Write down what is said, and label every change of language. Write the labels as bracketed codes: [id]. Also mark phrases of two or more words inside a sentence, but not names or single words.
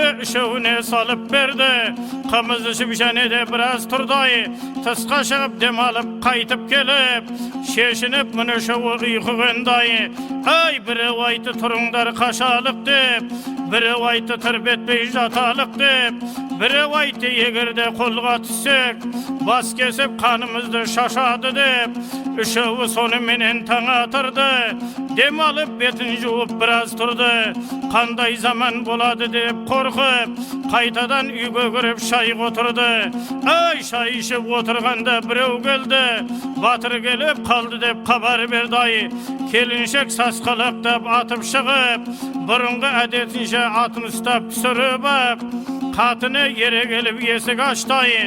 [kk] үшеуіне салып берді қымыз ішіп және де біраз тұрды тысқа шығып демалып қайтып келіп шешініп мұны үшеуі ұйқы қонды ай біреу айты тұрыңдар қашалық деп біреу айты тырбетпей жаталық деп біреу айты егерде қолға түссек бас кесіп қанымызды шашады деп үшеуі соны сонымен таң атырды. Dem alıp betin жуып biraz turdu. Qanday zaman болады деп қорқып, қайтадан үйге кіріп шай отырды. Ай, шай ішіп отырғанда біреу келді. Батыр келіп қалды деп хабар берді. Ай, келіншек сасқалақтап атып шығып, бұрынғы әдетінше атын ұстап түсіріп ап, қатыны ере келіп есік ашты.